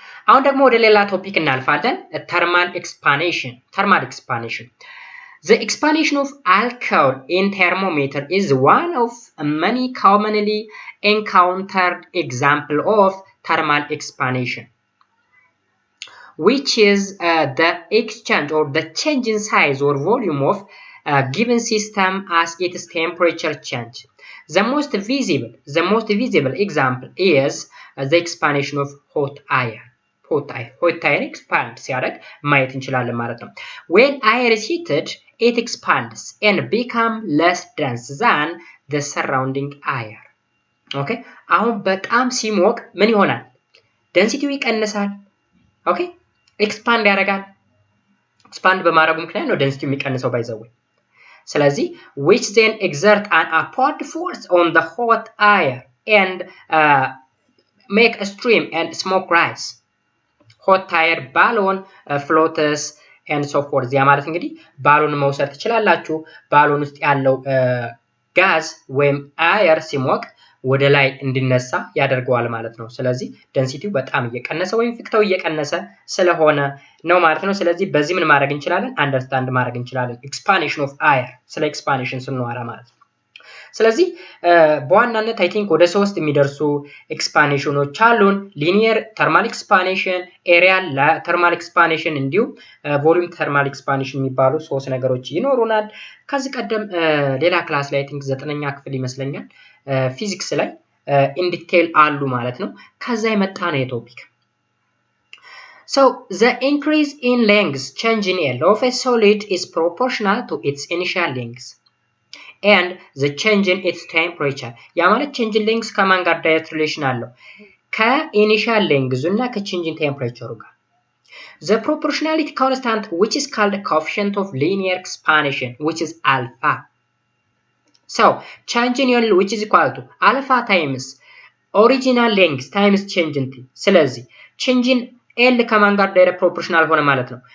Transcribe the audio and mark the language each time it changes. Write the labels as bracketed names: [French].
[Amharic] አሁን ደግሞ ወደ ሌላ ቶፒክ እናልፋለን። ተርማል ኤክስፓንሽን [English] The expansion of alcohol in thermometer is one of many commonly encountered example of thermal expansion, which is the exchange or the change in size or volume of a given system as its temperature change. The most visible example is the expansion of hot air expand [Amharic] ሲያደርግ ማየት እንችላለን ማለት ነው። [English] When air is heated, it expands and become less dense than the surrounding air. [Amharic] ኦኬ አሁን በጣም ሲሞቅ ምን ይሆናል? ዴንሲቲው ይቀንሳል። ኦኬ ኤክስፓንድ ያደርጋል። ኤክስፓንድ በማድረጉ ምክንያት ነው ዴንሲቲው የሚቀንሰው ባይዘው። ስለዚህ [English] which then exert an upward force on the hot air and make a stream and smoke rise. hot air balloon floats and so forth [Amharic] ያ ማለት እንግዲህ ባሎን መውሰድ ትችላላችሁ። ባሎን ውስጥ ያለው ጋዝ ወይም አየር ሲሞቅ ወደ ላይ እንዲነሳ ያደርገዋል ማለት ነው። ስለዚህ ዴንሲቲው በጣም እየቀነሰ ወይም ፍክተው እየቀነሰ ስለሆነ ነው ማለት ነው። ስለዚህ በዚህ ምን ማድረግ እንችላለን? አንደርስታንድ ማድረግ እንችላለን ኤክስፓንሽን ኦፍ አየር ስለ ኤክስፓንሽን ስንወራ ማለት ነው። ስለዚህ በዋናነት አይ ቲንክ ወደ 3 የሚደርሱ ኤክስፓንሽኖች አሉን። ሊኒየር ተርማል ኤክስፓንሽን፣ ኤሪያል ተርማል ኤክስፓንሽን እንዲሁም ቮሊዩም ተርማል ኤክስፓንሽን የሚባሉ 3 ነገሮች ይኖሩናል። ከዚህ ቀደም ሌላ ክላስ ላይ አይ ቲንክ 9ኛ ክፍል ይመስለኛል ፊዚክስ ላይ ኢን ዲቴል አሉ ማለት ነው። ከዛ የመጣ ነው የቶፒክ። [English] So the increase in length change in L of a solid is proportional to its initial length and the change in its temperature. [Amharic] ያ ማለት change in length ከማን ጋር ዳይሬክት ሪሌሽን አለው? ከኢኒሻል ሌንግዙ እና ከቼንጅ ኢን ቴምፕሬቸሩ ጋር። [English] The proportionality constant which is called the coefficient of linear expansion which is alpha. So change in L which is equal to alpha times original length times change in t. [Amharic] ስለዚህ change in L ከማን ጋር ዳይሬክት ፕሮፖርሽናል ሆነ ማለት ነው?